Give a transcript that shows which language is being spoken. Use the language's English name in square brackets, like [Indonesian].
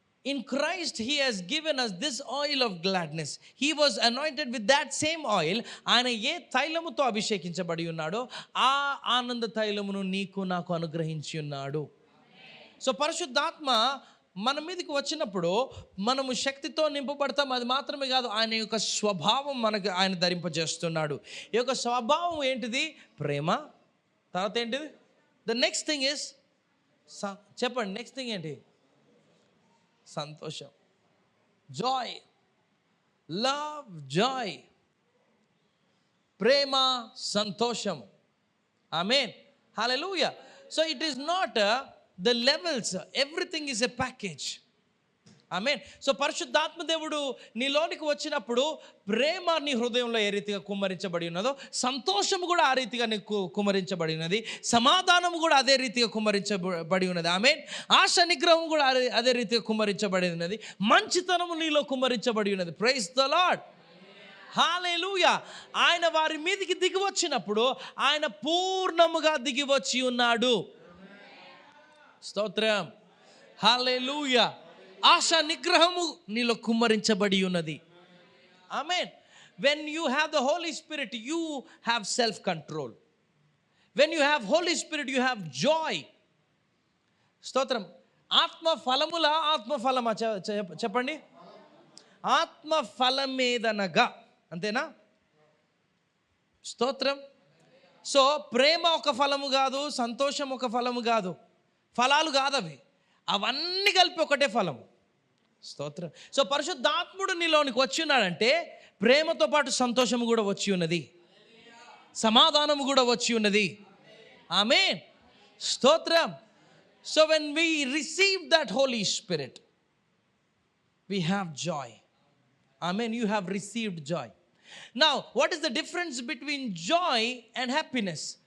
[English] In Christ he has given us this oil of gladness. He was anointed with that same oil. [Telugu] ఆయన ఏ తైలముతో అభిషేకించబడి ఉన్నాడో ఆ ఆనంద తైలమును నీకు నాకు అనుగ్రహించి ఉన్నాడు. సో పరిశుద్ధాత్మ మన మీదకి వచ్చినప్పుడు మనము శక్తితో నింపబడతాం. అది మాత్రమే కాదు, ఆయన యొక్క స్వభావం మనకు ఆయన ధరింపజేస్తున్నాడు. ఈ యొక్క స్వభావం ఏంటిది? ప్రేమ. తర్వాత ఏంటిది? [English] the next thing is, [Telugu] చెప్పండి, [English] next thing [Telugu] ఏంటి? సంతోషం. [English] joy, love, joy, [Telugu] ప్రేమ, సంతోషం. ఆమేన్, హల్లెలూయా. [English] So it is not the levels, everything is a package. [Telugu] Amen. So పరిశుద్ధాత్మ దేవుడు నీలోనికి వచ్చినప్పుడు ప్రేమ నీ హృదయంలో ఏ రీతిగా కుమ్మరించబడి ఉన్నదో, సంతోషం కూడా ఆ రీతిగా నీకు కుమ్మరించబడి ఉన్నది, సమాధానం కూడా అదే రీతిగా కుమ్మరించబడి ఉన్నది. ఆమేన్. ఆశ నిగ్రహం కూడా అదే రీతిగా కుమ్మరించబడి ఉన్నది, మంచితనము నీలో కుమ్మరించబడి ఉన్నది. [English] Praise the lord. [Telugu] హల్లెలూయా. ఆయన వారి మీదకి దిగి వచ్చినప్పుడు ఆయన పూర్ణముగా దిగి వచ్చి ఉన్నాడు. స్తోత్రం. హల్లెలూయా. ఆశ నిగ్రహము నీలో కుమ్మరించబడి ఉన్నది. ఆమేన్. [English] When you have the Holy Spirit, you have self control. When you have Holy Spirit, you have joy. [Telugu] స్తోత్రం. ఆత్మ ఫలమా చెప్పండి. ఆత్మ ఫలమేదనగా, అంతేనా? స్తోత్రం. సో ప్రేమ ఒక ఫలము కాదు, సంతోషం ఒక ఫలము కాదు, ఫలాలు కాదు అవి, అవన్నీ కలిపి ఒకటే ఫలము. స్తోత్రం. సో పరిశుద్ధాత్ముడు నీలోనికి వచ్చి ఉన్నాడంటే ప్రేమతో పాటు సంతోషము కూడా వచ్చి ఉన్నది, సమాధానము కూడా వచ్చి ఉన్నది. ఆమేన్. స్తోత్రం. [English] So when we receive that Holy Spirit, we have joy. Amen. You have received joy. Now, what is the difference between joy and happiness?